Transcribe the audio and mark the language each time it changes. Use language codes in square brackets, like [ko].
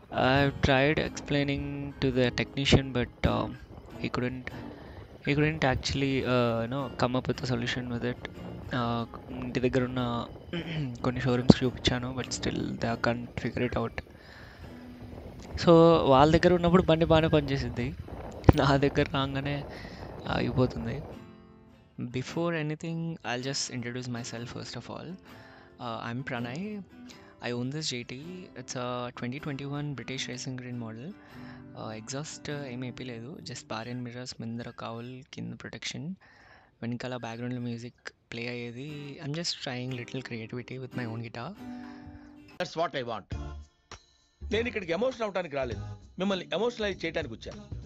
[en] I tried explaining to the technician, but he couldn't actually come up with a solution with it. [te] ఇంటి దగ్గర ఉన్న కొన్ని showrooms చూపించాను, [en] But still they can't figure it out. [te] So వాళ్ళ దగ్గర ఉన్నప్పుడు బండి బాగానే పనిచేసింది, నా దగ్గర రాగానే ఆగిపోతుంది. [en] Before anything I'll just introduce myself first of all. I'm Pranay. I own this GT. It's a 2021 British racing green model. [te] Exhaust ఏమి వేయలేదు, జస్ట్ బార్ అండ్ మిర్రర్స్, ముందర కౌల్, కింద ప్రొటెక్షన్, వెనకాల బ్యాక్గ్రౌండ్లో మ్యూజిక్ ప్లే అయ్యేది. [en] I'm just trying little creativity with my own guitar. That's what I want. [te] నేను ఇక్కడికి emotion అవడానికి రాలేదు, మిమ్మల్ని ఎమోషనలైజ్ చేయడానికి వచ్చాను.